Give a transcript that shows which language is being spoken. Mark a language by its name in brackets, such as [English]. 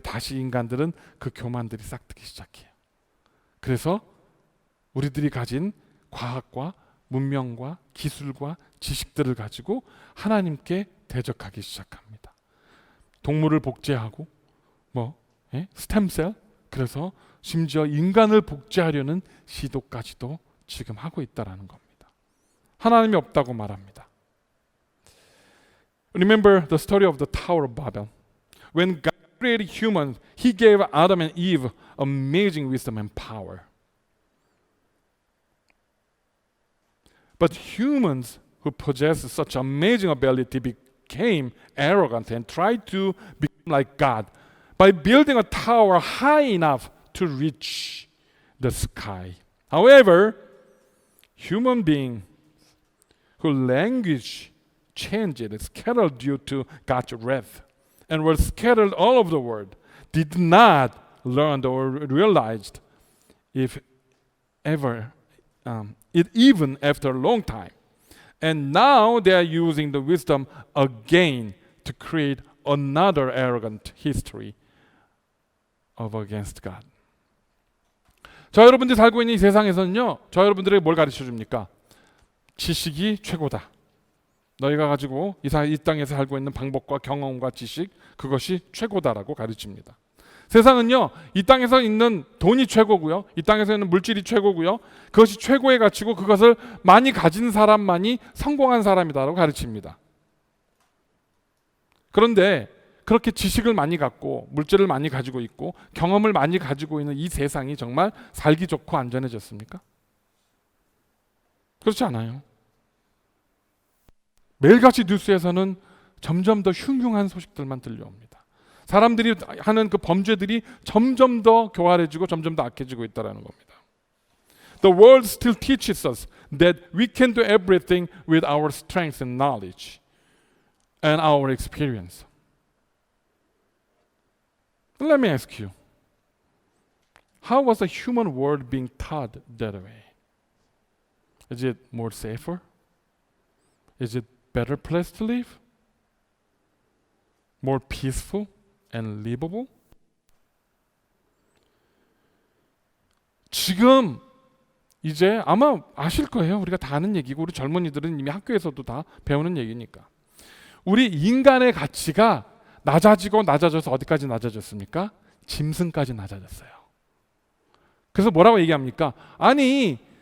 [Korean] 다시 인간들은 그 교만들이 싹트기 시작해요. 그래서 우리들이 가진 과학과 문명과 기술과 지식들을 가지고 하나님께 대적하기 시작합니다. 동물을 복제하고 스템셀, 그래서 심지어 인간을 복제하려는 시도까지도 지금 하고 있다라는 겁니다. 하나님이 없다고 말합니다. [English] Remember the story of the Tower of Babel. When God created humans, He gave Adam and Eve amazing wisdom and power. But humans who possess such amazing ability became arrogant and tried to become like God by building a tower high enough to reach the sky. However, human beings whose language changed, scattered due to God's wrath, and were scattered all over the world, did not learn or realized it even after a long time. And now they are using the wisdom again to create another arrogant history of against God. [Korean] 저 여러분들이 살고 있는 이 세상에서는요, 저 여러분들에게 뭘 가르쳐 줍니까? 지식이 최고다. 너희가 가지고 이 땅에서 살고 있는 방법과 경험과 지식, 그것이 최고다라고 가르칩니다. 세상은요, 이 땅에서 있는 돈이 최고고요, 이 땅에서 있는 물질이 최고고요, 그것이 최고의 가치고 그것을 많이 가진 사람만이 성공한 사람이다라고 가르칩니다. 그런데 그렇게 지식을 많이 갖고 물질을 많이 가지고 있고 경험을 많이 가지고 있는 이 세상이 정말 살기 좋고 안전해졌습니까? 그렇지 않아요. 매일같이 뉴스에서는 점점 더 흉흉한 소식들만 들려옵니다. 사람들이 하는 그 범죄들이 점점 더 교활해지고 점점 더 악해지고 있다는 겁니다. [English] The world still teaches us that we can do everything with our strength and knowledge and our experience. Let me ask you, how was the human world being taught that way? Is it more safer? Is it better place to live? More peaceful and livable? [Korean] 지금 이제 아마 아실 거예요. 우리가 다 아는 얘기고 우리 젊은이들은 이미 학교에서도 다 배우는 얘기니까. 우리 인간의 가치가 낮아져서 어디까지 낮아졌습니까? 짐승까지 낮아졌어요. 그래서 뭐라고 얘기합니까? 아니,